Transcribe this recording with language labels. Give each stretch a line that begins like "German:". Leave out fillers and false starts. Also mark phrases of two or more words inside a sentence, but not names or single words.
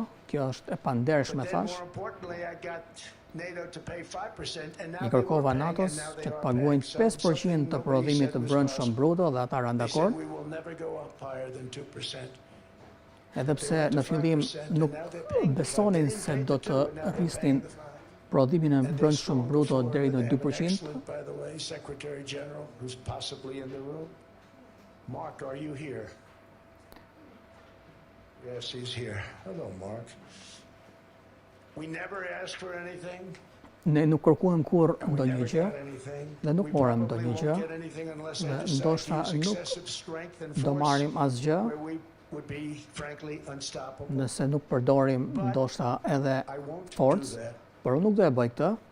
Albanian: Kjo është e pandershme, thash. I kërkova NATO-s që të paguajnë 5% të prodhimit të brendshëm bruto dhe ata rënë dakord. Edhe pse në fillim nuk besonin se do të rrisnin prodhimin e brendshëm bruto deri në 2%.
English: Mark, are you here? Yes, he's here. Hello, Mark. We never asked for anything.
Albanian: Ne nuk kërkuam kur ndonjë gjë dhe nuk morëm ndonjë gjë dhe ndoshta nuk do marrim asgjë nëse nuk përdorim ndoshta edhe forcë, por unë nuk do e bëj këtë.